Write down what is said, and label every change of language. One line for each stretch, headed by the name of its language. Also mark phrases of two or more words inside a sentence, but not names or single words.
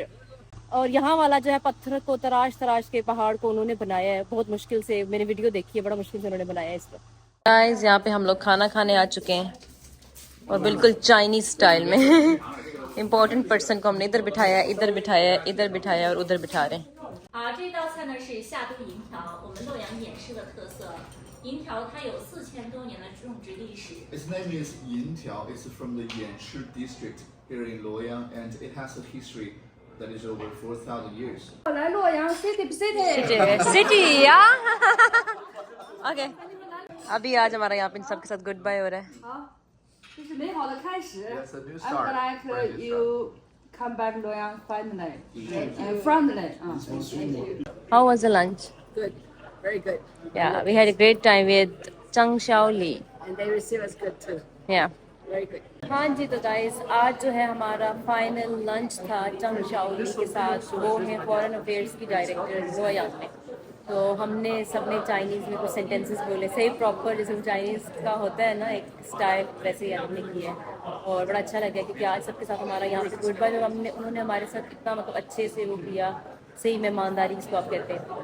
Hindi: और यहाँ वाला जो है पत्थर को तराश तराश के पहाड़ को उन्होंने बनाया है, बहुत मुश्किल से, मैंने वीडियो देखी है, बड़ा मुश्किल से उन्होंने बनाया है इसको। गाइस यहाँ पे हम लोग खाना खाने आ चुके हैं और बिल्कुल
English: Chinese style
Hindi: में
English: important person
Hindi: को हमने इधर बिठाया, इधर बिठाया, इधर बिठाया और उधर बिठा रहे हैं।
Chinese: 这道菜呢是夏都银条，我们洛阳偃师的特色。银条它有4000多年的种植历史。
English: Its name is Yin Tiao. It's from the Yanshi district here in Luoyang, and it has a history that is over 4,000 years.
Chinese: 来洛阳 city
Hindi: सिटी या ओके अभी आज हमारा यहाँ पे सबके साथ
English: good bye
Hindi: हो रहा है।
Chinese: 好，这是美好的开始。
English: That's a new I'm start. glad Brand new you come back Loyang finally. Friendly. Thank you. How was the lunch? Good. Very good. Yeah, we had a great time with Zhang Xiaoli. And they receive us good too. Yeah. Very good.
Hindi: हाँ जी, तो गाइस आज जो है हमारा
English: final lunch
Hindi: था चंग शाओली के साथ, वो है
English: foreign affairs
Hindi: की डायरेक्टर लोयांग में। तो हमने सबने चाइनीज़ में कुछ सेंटेंसेस बोले, सही प्रॉपर जैसे चाइनीज़ का होता है ना एक स्टाइल, वैसे ही हमने किया है और बड़ा अच्छा लगा क्योंकि आज सबके साथ हमारा यहाँ पे
English: good bye,
Hindi: हमने उन्होंने हमारे साथ इतना मतलब अच्छे से वो किया, सही मेहमानदारी जिसको आप कहते हैं।